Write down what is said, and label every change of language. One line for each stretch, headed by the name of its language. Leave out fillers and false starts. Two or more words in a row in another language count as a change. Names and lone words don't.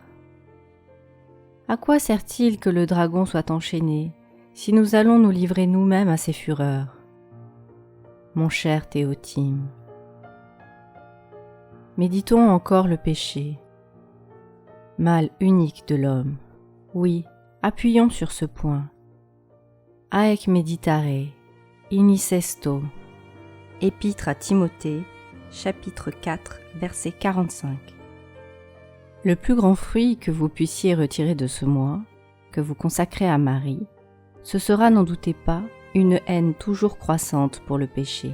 French: À quoi sert-il que le dragon soit enchaîné, si nous allons nous livrer nous-mêmes à ses fureurs? Mon cher Théotime, méditons encore le péché, mal unique de l'homme. Oui, appuyons sur ce point.
Latin: Haec meditare, inicesto.
French: Épître à Timothée, chapitre 4, verset 45. Le plus grand fruit que vous puissiez retirer de ce mois, que vous consacrez à Marie, ce sera, n'en doutez pas, une haine toujours croissante pour le péché.